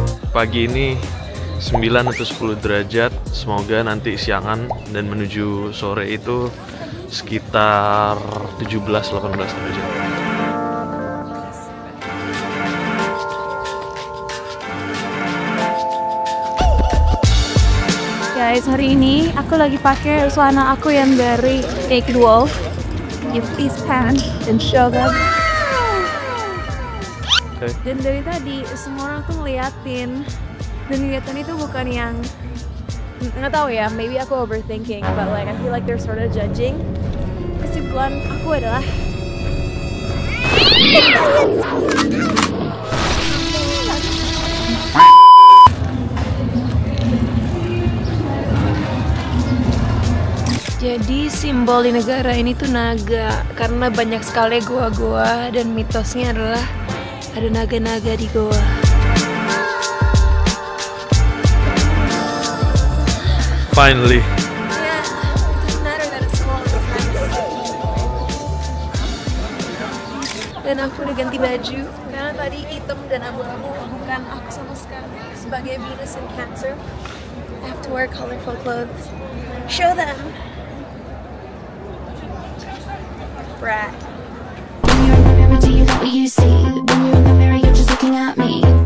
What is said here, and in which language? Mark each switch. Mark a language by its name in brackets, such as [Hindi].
[Indonesian] Pagi ini 9 atau 10 derajat, semoga nanti siangan dan menuju sore itu sekitar 17-18 derajat. Guys, hari ini aku lagi pakai celana aku yang dari Naked Wolf. [English] You please pan and show them. Okay. [Indonesian] Dan dari tadi semua orang tuh ngeliatin, dan ngeliatin itu bukan yang nggak tahu ya, [English] maybe aku overthinking, but like I feel like they're sort of judging. [Indonesian] Kesimpulan aku adalah jadi simbol di negara ini tuh naga, karena banyak sekali goa-goa dan mitosnya adalah ada naga-naga di goa. [English] Finally. Yeah, it doesn't matter that it's cold, it's nice. [Indonesian] Dan aku udah ganti baju, karena tadi hitam dan abu-abu bukan aku sama sekali. Sebagai [English] Venus and Cancer, I have to wear colorful clothes. Show them! Brat. When you're in the mirror, do you like what you see? When you're in the mirror, you're just looking at me.